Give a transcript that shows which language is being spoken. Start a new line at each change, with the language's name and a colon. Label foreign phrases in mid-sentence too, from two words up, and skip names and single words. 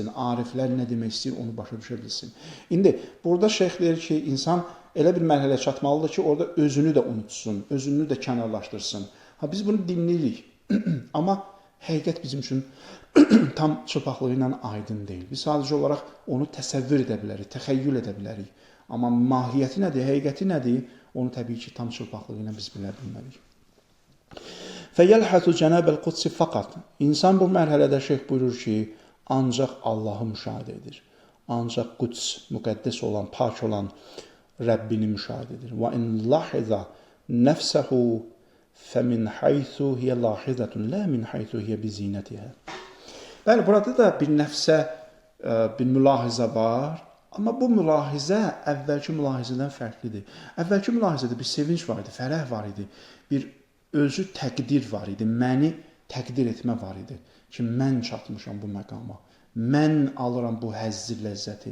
Azerbaijani: Ariflər nə demək istəyir, onu başa düşə bilsin. İndi, burada şeyx deyir ki, insan elə bir mərhələyə çatmalıdır ki, orada özünü də unutsun, özünü də kənarlaşdırsın. Biz bunu dinləyirik, amma həqiqət bizim üçün tam çılpaqlığı ilə aydın deyil. Biz sadəcə olaraq onu təsəvvür edə bilərik, təxəyyül edə bilərik. Amma mahiyyəti nədir, həqiqəti nədir, onu təbii ki, tam çılpaqlığı ilə biz bilə bilmərik.
Arabic: فَيَلْحَثُ جَنَابَ الْقُدْسِ faqat.
Azerbaijani: İnsan bu mərhələdə şeyx buyurur ki, ancaq Allahı müşahidə edir. Ancaq Quds, müqəddəs olan, pak olan Rəbbini müşahidə edir.
Arabic: وَاِنْ لَحِذَ نَفْسَهُ فَمِنْ حَيْثُ هِيَ لَاحِذَةٌ لَا مِنْ حَيْثُ هِيَ بِزِينَتِهَا.
Azerbaijani: Bəli, burada da bir nəfsə bir mülahizə var. Amma bu mülahizə əvvəlki mülahizədən fərqlidir. Əvvəlki mülahizədə bir sevinç var idi, fərəh var idi, bir özü təqdir var idi, məni təqdir etmə var idi ki, mən çatmışam bu məqama, mən alıram bu həzzi, ləzzəti.